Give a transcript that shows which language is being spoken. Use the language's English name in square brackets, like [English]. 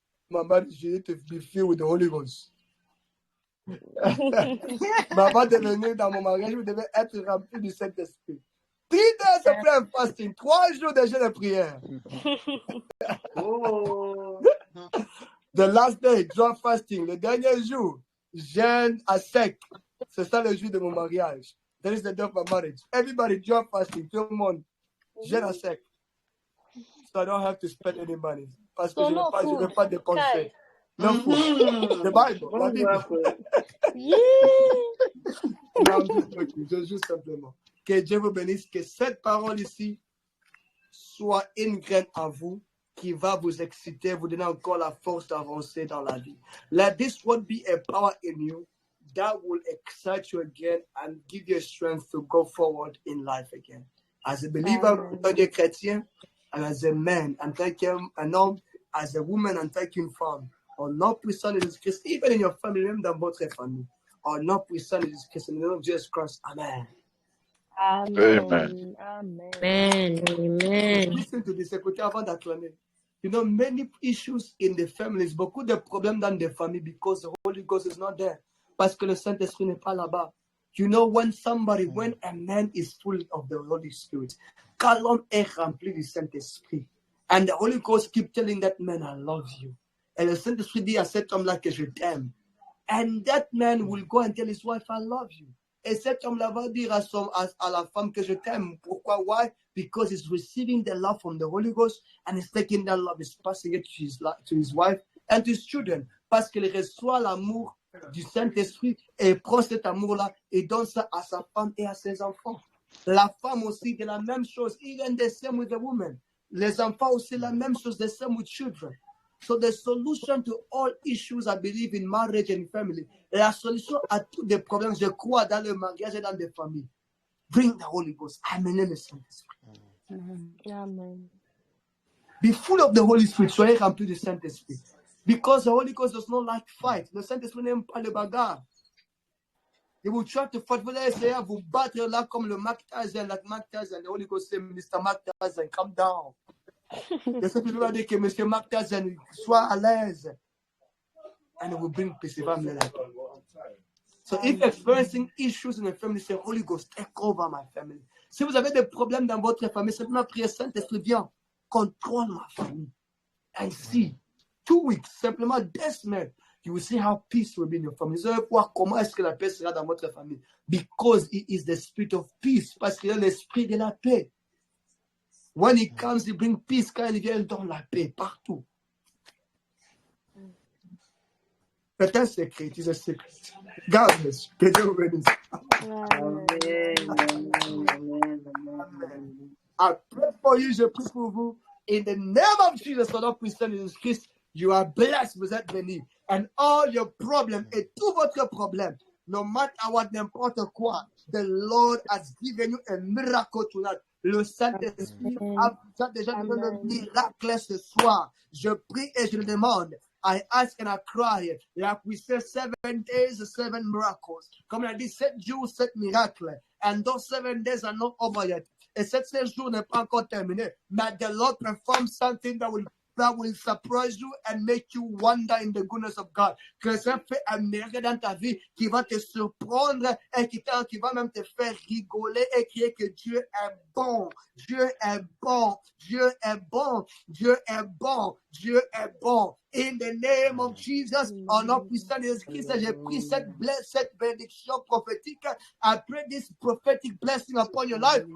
[English] Maman, je need to be filled with the Holy Ghost. [French] Maman devenue dans mon mariage, vous devez être rempli du Saint-Esprit. [English] 3 days of prayer and fasting, [French] 3 jours de jeûne et prière. [English] The last day, dry fasting. [French] Le dernier jour, jeûne à sec. C'est ça le jour de mon mariage. [English] That is the day of my marriage. Everybody dry fasting. [French] Tout le monde jeûne à sec. [English] So I don't have to spend any money. [French] Parce que [English] So [French] je [English] no [French] ne vais [English] food. [French] pas dépenser. [English] No food. The Bible, [French] la Bible. Non, je juste simplement. Que Dieu vous bénisse. Que cette parole ici soit une graine en vous qui va vous exciter, vous donner encore la force d'avancer dans la vie. [English] Let this word be a power in you that will excite you again and give you strength to go forward in life again. As a believer, [French] en tant que chrétien, [English] and as a man, [French] en tant qu'un homme, [English] as a woman, [French] en tant qu'une femme, au nom puissant de Jésus-Christ, [English] even in your family, [French] même dans votre famille, au nom puissant de Jésus-Christ, [English] in the name of Jesus Christ, amen. [French] Amen. Amen. Amen. Amen. [English] Listen to this, [French] écoutez avant d'acclamer. [English] You know, many issues in the families, [French] beaucoup de problèmes dans des familles [English] because the Holy Ghost is not there. [French] Parce que le Saint-Esprit n'est pas là-bas. [English] You know, when a man is full of the Holy Spirit, [French] quand l'homme est rempli du Saint-Esprit, [English] and the Holy Ghost keep telling that man, I love you. [French] Et le Saint-Esprit dit à cet homme-là que je t'aime. [English] And that man will go and tell his wife, I love you. [French] Et cet homme-là va dire à la femme que je t'aime. Pourquoi? [English] Why? Because he's receiving the love from the Holy Ghost and he's taking that love, he's passing it to his wife and to his children. [French] Parce qu'il reçoit l'amour du Saint-Esprit et prend cet amour-là et donne ça à sa femme et à ses enfants. La femme aussi, de la même chose. [English] Even the same with the woman. [French] Les enfants aussi, la même chose, [English] the same with children. So the solution to all issues, I believe, in marriage and family, [French] la solution à tous les problèmes, je crois, dans le mariage et dans les familles, [English] bring the Holy Ghost. [French] Amenez le Saint-Esprit. Amen. [English] Be full of the Holy Spirit. [French] Soyez remplis du Saint-Esprit. [English] Because the Holy Ghost does not like fight. [French] Le Saint-Esprit n'aime pas le bagarre. [English] He will try to fight. [French] Vous allez essayer de vous battre là comme le Mark Tyson, [English] like Mark Tyson. The Holy Ghost say, Mr. Mark Tyson, calm down. [French] Le Saint-Esprit va dire que Mr. Mark Tyson soit à l'aise. [English] And it will bring peace. [French] Il va amener la paix. [English] So if you're experiencing issues in the family, say, Holy Ghost, take over my family. [French] Si vous avez des problèmes dans votre famille, simplement priez, Saint-Esprit, viens, contrôle ma famille. [English] And see, 2 weeks, [French] simplement 2 semaines, [English] you will see how peace will be in your family. [French] Vous allez voir comment est-ce que la paix sera dans votre famille. [English] Because he is the spirit of peace. [French] Parce qu'il est l'esprit de la paix. [English] When he comes, he brings peace. [French] Quand il vient, il donne la paix partout. C'est un secret. [English] It is a secret. God bless you. [French] Que Dieu vous bénisse. [English] Amen. I pray for you. [French] Je prie pour vous. [English] In the name of Jesus, [French] son nom puissant de Jésus-Christ, [English] you are blessed. [French] Vous êtes bénis. [English] And all your problems, [French] et tout votre problème, [English] no matter what, [French] n'importe quoi, [English] the Lord has given you a miracle tonight. [French] Le Saint-Esprit a déjà donné le miracle ce soir. Je prie et je le demande. [English] I ask and I cry. Like we say, 7 days, 7 miracles. [French] Comme on a dit, 7 jours, 7 miracles. [English] And those 7 days are not over yet. [French] Et 7 jours n'est pas encore terminé. [English] But the Lord performs something that will surprise you and make you wonder in the goodness of God. [French] Que ça fait un miracle dans ta vie qui va te surprendre et qui va même te faire rigoler et crier que Dieu est bon. Dieu est bon. Dieu est bon. Dieu est bon. Dieu est bon. [English] In the name of Jesus, [French] en nom puissant de Jésus-Christ, j'ai pris cette bénédiction prophétique. [English] I pray this prophetic blessing upon your life.